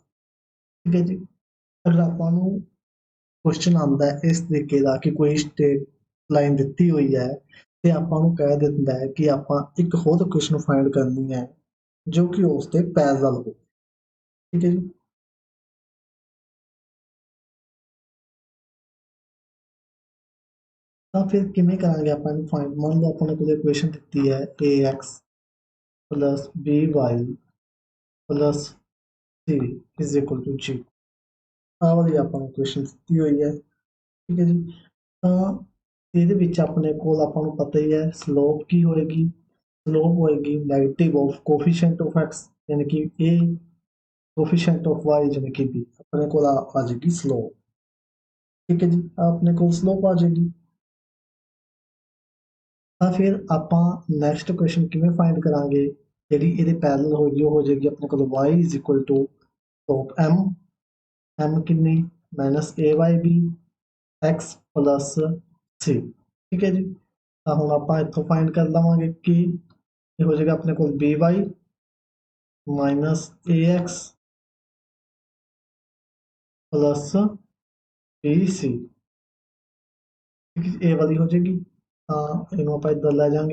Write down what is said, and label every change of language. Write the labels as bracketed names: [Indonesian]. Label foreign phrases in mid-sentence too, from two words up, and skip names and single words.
[Punjabi] ਠੀਕ ਹੈ ਜੀ, ਅਗਰ ਆਪਾਂ ਨੂੰ ਕੁਐਸਚਨ ਆਉਂਦਾ ਹੈ ਇਸ ਤਰੀਕੇ ਦਾ ਕਿ ਕੋਈ [English] straight line [Punjabi] ਦਿੱਤੀ ਹੋਈ ਹੈ ਤੇ ਆਪਾਂ ਨੂੰ ਕਹਿ ਦਿੰਦਾ ਹੈ ਕਿ ਆਪਾਂ ਇੱਕ ਹੋਰ [English] equation find [Punjabi] ਕਰਨੀ ਹੈ ਜੋ ਕਿ ਉਸ ਤੇ ਪੈਰਲਲ ਹੋ। ਠੀਕ ਹੈ ਜੀ, ਤਾਂ ਫਿਰ ਕਿਵੇਂ ਕਰਾਂਗੇ ਆਪਾਂ ਇਹਨੂੰ ਫਾਈਂਡ। ਮੰਨ ਲਓ ਆਪਾਂ ਨੂੰ ਕੋਈ ਇਕੁਏਸ਼ਨ ਦਿੱਤੀ ਹੈ [English] ax plus by plus c is equal to g। [Punjabi] ਆਹ ਵਾਲੀ ਆਪਾਂ ਨੂੰ ਇਕੁਏਸ਼ਨ ਦਿੱਤੀ ਹੋਈ ਹੈ। ਠੀਕ ਹੈ ਜੀ, ਤਾਂ ਇਹਦੇ ਵਿੱਚ ਆਪਣੇ ਕੋਲ ਆਪਾਂ ਨੂੰ ਪਤਾ ਹੀ ਹੈ ਸਲੋਪ ਕੀ ਹੋਏਗੀ। [English] ਸਲੋਪ ਹੋਏਗੀ negative of coefficient of x, [Punjabi] ਯਾਨੀ ਕਿ [English] a coefficient of y [Punjabi] ਯਾਨੀ ਕਿ [English] b। [Punjabi] ਆਪਣੇ ਕੋਲ ਆ ਜਾਏਗੀ ਸਲੋਪ। ਠੀਕ ਹੈ ਜੀ, ਆਪਣੇ ਕੋਲ ਸਲੋਪ ਆ ਜਾਏਗੀ। ਤਾਂ ਫਿਰ ਆਪਾਂ [English] next equation [Punjabi] ਕਿਵੇਂ ਫਾਈਂਡ ਕਰਾਂਗੇ। ਜਿਹੜੀ ਇਹਦੇ ਪੈਰਲਲ ਹੋਏਗੀ ਉਹ ਹੋ ਜਾਏਗੀ ਆਪਣੇ ਕੋਲ [English] y is equal to slope m [Punjabi] ਕਿੰਨੀ [English] minus a/b x plus c. [Punjabi] ਠੀਕ ਹੈ ਜੀ, ਤਾਂ ਹੁਣ ਆਪਾਂ ਇੱਥੋਂ ਫਾਈਂਡ ਕਰ ਲਵਾਂਗੇ ਕਿ ਇਹ ਹੋ ਜਾਏਗਾ ਆਪਣੇ ਕੋਲ [English] by minus ax plus bc. [Punjabi] ਇਹ ਵਾਲੀ ਹੋ ਜਾਏਗੀ, ਤਾਂ ਇਹਨੂੰ ਆਪਾਂ ਇੱਧਰ ਲੈ ਜਾਵਾਂਗੇ।